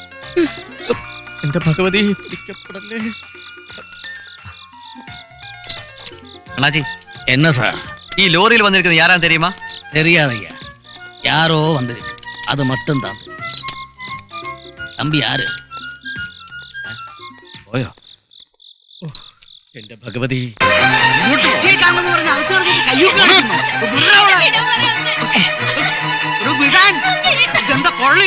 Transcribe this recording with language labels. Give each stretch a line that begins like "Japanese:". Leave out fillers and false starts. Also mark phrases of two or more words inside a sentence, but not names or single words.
Malayalam: എന്റെ ഭഗവതി, പിടിക്കപ്പെടല്ലേ. അണ്ണാജി, എന്നാ സാർ? ഈ ലോറിയിൽ വന്നിരിക്കുന്നത്
Tamil: யாரான்னு தெரியுமா? தெரியாதையா, யாரோ வந்திருக்கு, அது மட்டும் தான்.
Malayalam: തമ്പി ആര്? പോയോ? എന്റെ ഭഗവതി. എന്താ കൊള്ളയോ?